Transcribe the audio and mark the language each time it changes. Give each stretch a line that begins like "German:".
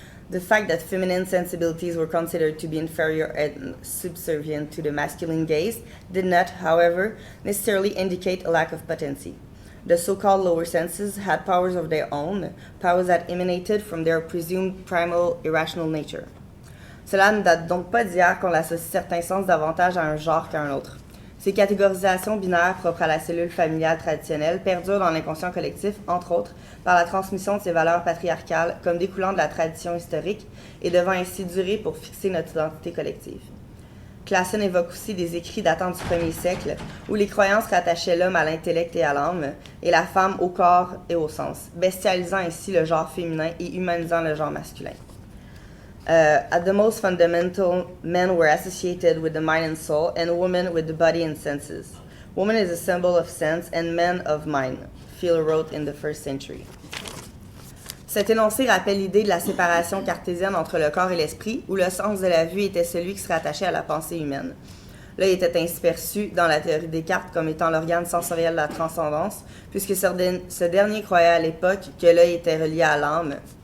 English: The fact that feminine sensibilities were considered to be inferior and subservient to the masculine gaze did not, however, necessarily indicate a lack of potency. The so-called lower senses had powers of their own, powers that emanated from their presumed primal irrational nature.
French: Cela ne date donc pas d'hier qu'on associe certains sens davantage à un genre qu'à un autre. Ces catégorisations binaires propres à la cellule familiale traditionnelle perdurent dans l'inconscient collectif, entre autres, par la transmission de ces valeurs patriarcales comme découlant de la tradition historique et devant ainsi durer pour fixer notre identité collective. Classen évoque aussi des écrits datant du 1er siècle où les croyances rattachaient l'homme à l'intellect et à l'âme et la femme au corps et au sens, bestialisant ainsi le genre féminin et humanisant le genre masculin.
English: At the most fundamental, men were associated with the mind and soul, and women with the body and senses. Woman is a symbol of sense, and men of mind, Phil wrote in the 1st century.
French: Cet énoncé rappelle l'idée de la séparation cartésienne entre le corps et l'esprit, où le sens de la vue était celui qui se rattachait à la pensée humaine. L'œil était ainsi perçu dans la théorie des Descartes comme étant l'organe sensoriel de la transcendance, puisque ce dernier croyait à l'époque que l'œil était relié à l'âme.